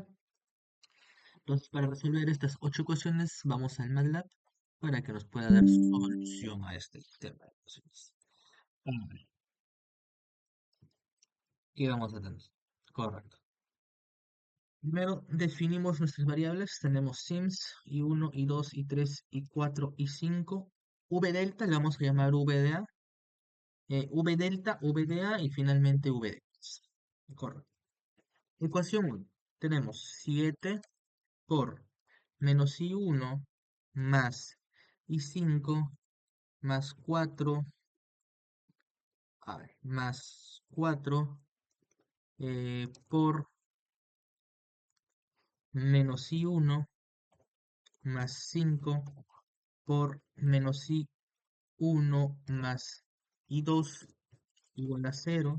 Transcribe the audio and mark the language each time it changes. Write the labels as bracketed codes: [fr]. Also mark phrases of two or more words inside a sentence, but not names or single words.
[es] Entonces, para resolver estas 8 ecuaciones, vamos al MATLAB para que nos pueda dar solución a este tema de ecuaciones. A ver, ¿qué vamos a tener? Correcto. Primero definimos nuestras variables. Tenemos sims, i1, i2, i3, i4, i5. V delta le vamos a llamar VDA. V delta, VDA y finalmente VDX. Correcto. Ecuación 1. Tenemos 7 por menos i1 más i5 más 4, a ver, más 4 por menos i1 más 5 por menos i1 más i2 igual a cero.